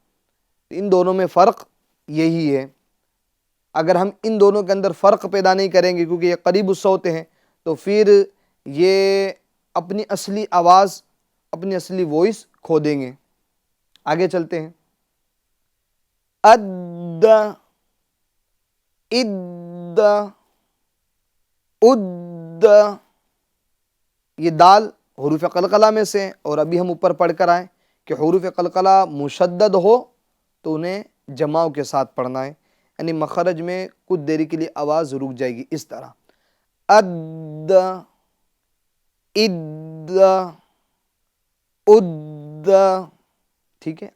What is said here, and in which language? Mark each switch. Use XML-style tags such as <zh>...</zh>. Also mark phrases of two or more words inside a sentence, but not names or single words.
<ur>ان دونوں میں فرق یہی ہے۔ اگر ہم ان دونوں کے اندر فرق پیدا نہیں کریں گے کیونکہ یہ قریب الصوت ہیں، تو پھر یہ اپنی اصلی آواز، اپنی اصلی وائس کھو دیں گے۔ آگے چلتے ہیں، اد اد اد، یہ دال حروف قلقلہ میں سے، اور ابھی ہم اوپر پڑھ کر آئے کہ حروف قلقلہ مشدد ہو تو انہیں جماؤ کے ساتھ پڑھنا ہے، یعنی مخرج میں کچھ دیری کے لیے آواز رک جائے گی، اس طرح اد اد اد، ٹھیک ہے۔</ur>